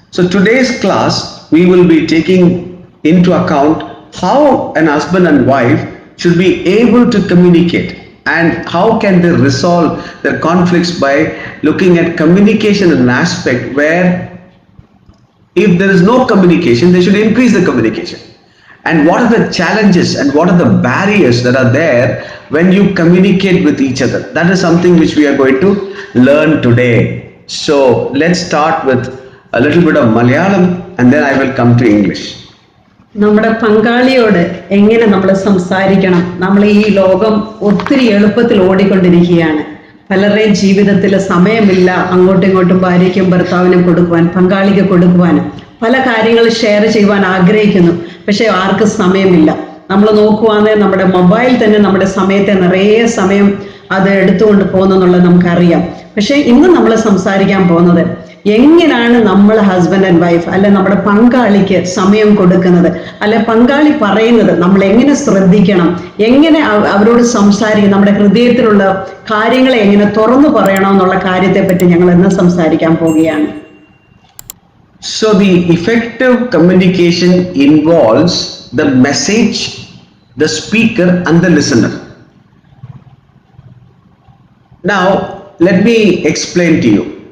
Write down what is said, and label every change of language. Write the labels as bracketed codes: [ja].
[en] So today's class we will be taking into account how an husband and wife should be able to communicate, and how can they resolve their conflicts by looking at communication as an aspect where if there is no communication, they should increase the communication. And what are the challenges and what are the barriers that are there when you communicate with each other? That is something which we are going to learn today. So let's start with a little bit of Malayalam and then I will come to English. [ml] നമ്മുടെ പങ്കാളിയോട് എങ്ങനെ നമ്മൾ സംസാരിക്കണം? നമ്മൾ ഈ ലോകം ഒത്തിരി എളുപ്പത്തിൽ ഓടിക്കൊണ്ടിരിക്കുകയാണ്. പലരുടെയും ജീവിതത്തിൽ സമയമില്ല അങ്ങോട്ടും ഇങ്ങോട്ടും ഭാര്യയ്ക്കും ഭർത്താവിനും കൊടുക്കുവാൻ, പങ്കാളിക്ക് കൊടുക്കുവാനും, പല കാര്യങ്ങൾ ഷെയർ ചെയ്യുവാൻ ആഗ്രഹിക്കുന്നു, പക്ഷെ ആർക്കും സമയമില്ല. നമ്മൾ നോക്കുവാണെങ്കിൽ നമ്മുടെ മൊബൈൽ തന്നെ നമ്മുടെ സമയത്തെ നിറയെ സമയം അത് എടുത്തുകൊണ്ട് പോകുന്നെന്നുള്ളത് നമുക്കറിയാം. പക്ഷെ ഇന്ന് നമ്മൾ സംസാരിക്കാൻ പോകുന്നത് എങ്ങനെയാണ് നമ്മൾ ഹസ്ബൻഡ് ആൻഡ് വൈഫ് അല്ലെ നമ്മുടെ പങ്കാളിക്ക് സമയം കൊടുക്കുന്നത്, അല്ലെ പങ്കാളി പറയുന്നത് നമ്മൾ എങ്ങനെ ശ്രദ്ധിക്കണം, എങ്ങനെ അവരോട് സംസാരിക്കണം, നമ്മുടെ ഹൃദയത്തിലുള്ള കാര്യങ്ങളെ എങ്ങനെ തുറന്നു പറയണം എന്നുള്ള കാര്യത്തെ പറ്റി ഞങ്ങൾ ഇന്ന് സംസാരിക്കാൻ പോവുകയാണ്. [en] So the effective communication involves the message, the speaker, and the listener. Now, let me explain to you.